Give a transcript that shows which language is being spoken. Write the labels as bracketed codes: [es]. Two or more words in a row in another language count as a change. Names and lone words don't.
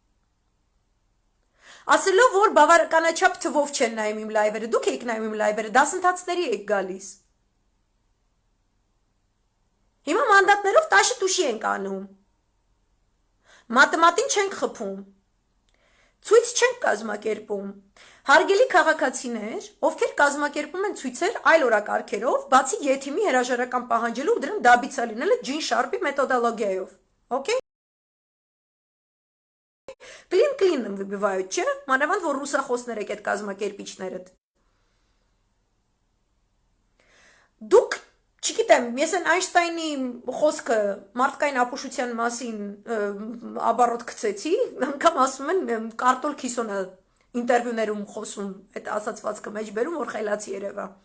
[hy] Ասելով, որ բավականաչափ թվով չեն նայում իմ լայվերը, դուք եք նայում իմ լայվերը, դասընթացների եք գալիս։ Հիմա մանդատներով տաշի տուշի ենք անում։ Մատեմատին չենք խփում։ Ցույց չենք կազմակերպում։ Հարգելի քաղաքացիներ, ովքեր կազմակերպում են ցույցեր այլ օրակարգերով, բացի Եթիմի հրաժարական պահանջելու ու դրան դաբիցա լինելը Ջին Շարպի մեթոդոլոգիայով։ Okay? [ru] Клин выбивают, [hy] չէ՞, մանավանդ որ ռուսախոսներ եք այդ կազմակերպիչներդ։ Դուք Չգիտեմ, ես են Այնշտայնի խոսքը մարդկային ապուշության մասին աբառոտ գցեցի, անգամ ասում են Կարտոլ Քիսոնը ինտերվյուներում խոսում, այդ ասացվածքը մեջ բերում, որ խելացի երևա։